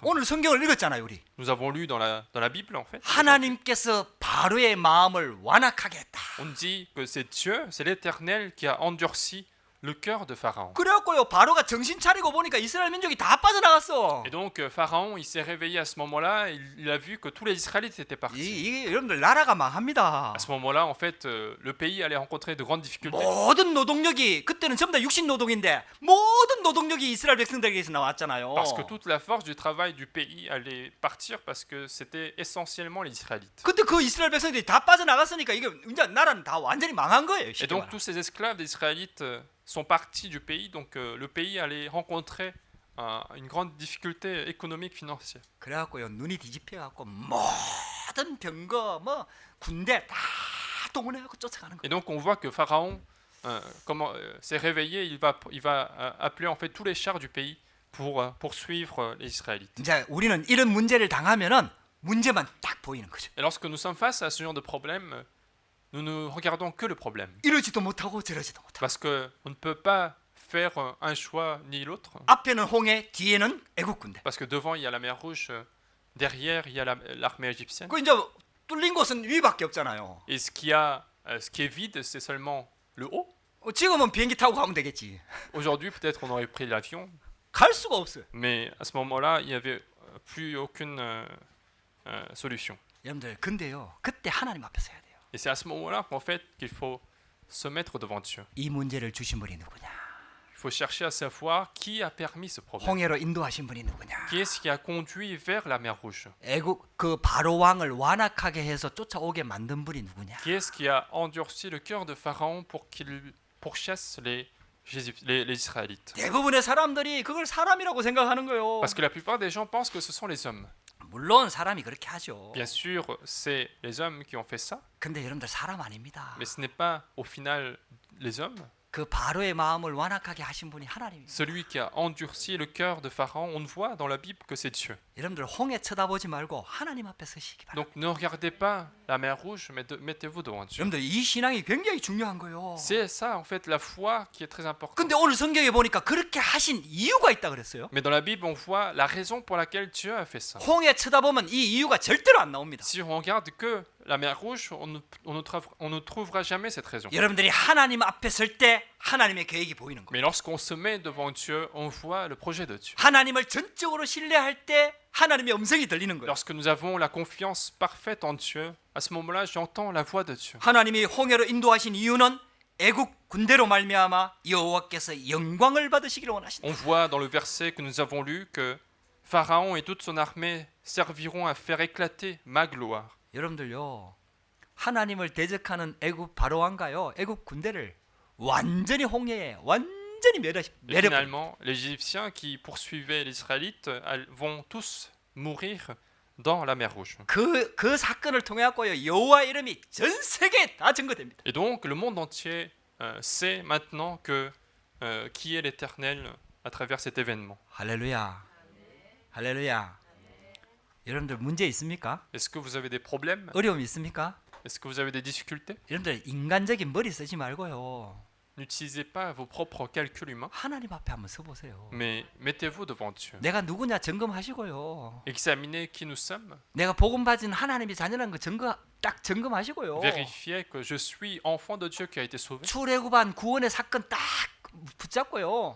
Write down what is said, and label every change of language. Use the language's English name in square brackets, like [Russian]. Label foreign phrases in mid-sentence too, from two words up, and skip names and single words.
[Korean] 오늘 성경을 읽었잖아요, 우리. [French] Nous avons lu dans la Bible en fait. [Korean] 하나님께서 바로의 마음을 완악하게 했다. [French] On dit que c'est Dieu, c'est l'Éternel qui a endurci le cœur de Pharaon. [Korean] 그래갖고요, 바로가 정신 차리고 보니까 이스라엘 민족이 다 빠져나갔어. [French] Et donc Pharaon, il s'est réveillé à ce moment-là, il a vu que tous les Israélites étaient partis. [Korean] 이게 여러분들 나라가 망합니다. [French] À ce moment-là, en fait, le pays allait rencontrer de grandes difficultés. [Korean] 모든 노동력이 그때는 전부 다 육신 노동인데 모든 노동력이 이스라엘 백성들에게서 나왔잖아요. [French] Parce que toute la force du travail du pays allait partir parce que c'était essentiellement les Israélites. [Korean] 그때 그 이스라엘 백성들이 다 빠져나갔으니까 이게 이제 나라는 다 완전히 망한 거예요. [French] Et [Korean] 쉽게 [French] donc [Korean] 말하면. [French] tous ces esclaves des Israélites sont partis du pays, donc le pays allait rencontrer une grande difficulté économique financière. [Korean] 그래갖고요 눈이 뒤집혀갖고 모든 병거 뭐 군대 다 동원해갖고 쫓아가는 거예요. [French] Et donc on voit que Pharaon s'est réveillé, il va appeler en fait tous les chars du pays pour poursuivre les Israélites. [Korean] 이제 우리는 이런 문제를 당하면은 문제만 딱 보이는 거죠. [French] Et lorsque nous sommes face à ce genre de problème, nous ne regardons que le problème. [Korean] 이러지도 못하고 저러지도 못하고. [French] Parce qu'on ne peut pas faire un choix ni l'autre. [Korean] 앞에는 홍해, 뒤에는 애국 군대. [French] Parce que devant, il y a la mer Rouge, derrière, il y a l'armée égyptienne. [Korean] 그 이제 뚫린 곳은 위밖에 없잖아요. [French] Et ce qui est vide, c'est seulement le haut. [Korean] 지금은 비행기 타고 가면 되겠지. [French] Aujourd'hui, peut-être on aurait pris l'avion, [Korean] 갈 수가 없어요. [French] mais à ce moment-là, il n'y avait plus aucune solution. [Korean] 여러분들 근데요 그때 하나님 앞에 서야 돼요. [French] Et c'est à ce moment-là qu'en fait qu'il faut se mettre devant Dieu. [Korean] 이 문제를 주신 분이 누구냐? [French] Il faut chercher à savoir qui a permis ce problème. [Korean] 홍해로 인도하신 분이 누구냐? [French] Qui est-ce qui a conduit vers la mer Rouge? [Korean] 애국 그 바로 왕을 완악하게 해서 쫓아오게 만든 분이 누구냐? [French] Qui est-ce qui a endurci le cœur de Pharaon pour qu'il pourchasse les Israélites? [Korean] 대부분의 사람들이 그걸 사람이라고 생각하는 거예요. [French] Parce que la plupart des gens pensent que ce sont les hommes. [Korean] 물론 사람이 그렇게 하죠. [French] Bien sûr, c'est les hommes qui ont fait ça, [Korean] 근데 여러분들 사람 아닙니다. [French] mais ce n'est pas au final les hommes. [Korean] 그 바로의 마음을 완악하게 하신 분이 하나님입니다. [French] Celui qui a endurci le cœur de Pharaon, on ne voit dans la Bible que c'est Dieu. [Korean] 여러분들 홍해 쳐다보지 말고 하나님 앞에 서시기 바랍니다. [French] Donc ne regardez pas la mer rouge, mais mettez-vous devant Dieu. [Korean] 여러분들 이 신앙이 굉장히 중요한 거예요. [French] C'est ça en fait la foi qui est très importante. [Korean] 근데 오늘 성경에 보니까 그렇게 하신 이유가 있다 그랬어요. [French] Mais dans la Bible, on voit la raison pour laquelle Dieu a fait ça. [Korean] 홍해 쳐다보면 이 이유가 절대로 안 나옵니다. [French] Si on regarde que la mer rouge, on ne trouvera jamais cette raison. [Korean] 여러분들이 하나님 앞에 설 때 하나님의 계획이 보이는 거예요. [French] Mais lorsqu'on se met devant Dieu, on voit le projet de Dieu. [Korean] 하나님을 전적으로 신뢰할 때 하나님의 음성이 들리는 거예요. [French] Lorsque nous avons la confiance parfaite en Dieu, à ce moment-là, j'entends la voix de Dieu. [Korean] 하나님이 홍해로 인도하신 이유는 애국 군대로 말미암아 여호와께서 영광을 받으시기를 원하신다. [French] On voit dans le verset que nous avons lu que Pharaon et toute son armée serviront à faire éclater ma gloire. [Korean] 여러분들요, 하나님을 대적하는 애국 바로왕가요, 애국 군대를 완전히 홍해에 완전히 [French] Et [Korean] 매려. [French] finalement, les Égyptiens qui poursuivaient les Israélites vont tous mourir dans la mer Rouge. [Korean] 그 사건을 통해 갖고요, 여호와 이름이 전 세계에 다 증거됩니다. [French] Et donc, le monde entier sait maintenant que qui est l'Éternel à travers cet événement. [Korean] 할렐루야, 할렐루야. 여러분들 문제 있습니까? [French] Est-ce que vous avez des problèmes? [Korean] 어려움이 있습니까? [French] Est-ce que vous avez des difficultés? [Korean] 여러분들 인간적인 머리 쓰지 말고요, [French] N'utilisez pas vos propres calculs humains, [Korean] 하나님 앞에 한번 서보세요. [French] mais mettez-vous devant Dieu. [Korean] 내가 누구냐 점검하시고요. [French] Examinez qui nous sommes. [Korean] 내가 복음 받은 하나님이 자녀라는 거 딱 점검하시고요. [French] Vérifiez que je suis enfant de Dieu qui a été sauvé. [Korean] 출애굽한 구원의 사건 딱 붙잡고요.